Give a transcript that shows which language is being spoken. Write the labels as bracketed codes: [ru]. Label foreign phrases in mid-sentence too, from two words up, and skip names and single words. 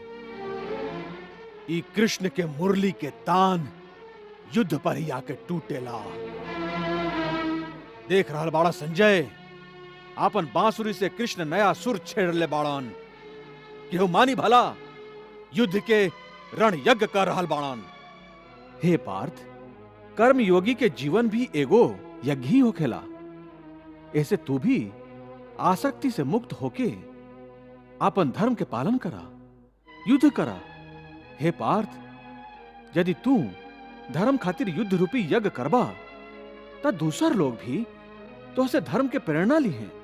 [bho] ई कृष्ण के मुरली के तान युद्ध पर ही आके टूटेला। देख रहल बाड़ा संजय, आपन बांसुरी से कृष्ण नया सुर छेड़ ले बाड़न। केहू मानी भला युद्ध के रण यज्ञ कर रहल बाड़न। हे पार्थ, कर्म योगी के जीवन भी एगो यज्ञ ही होखेला। ऐसे तू भी आसक्ति से मुक्त होके आपन धर्म के पालन करा, युद्ध करा। हे पार्थ, यदि तू धर्म खातिर युद्ध रूपी यज्ञ करबा त दूसर लोग भी तो से धर्म के प्रेरणा ली हैं।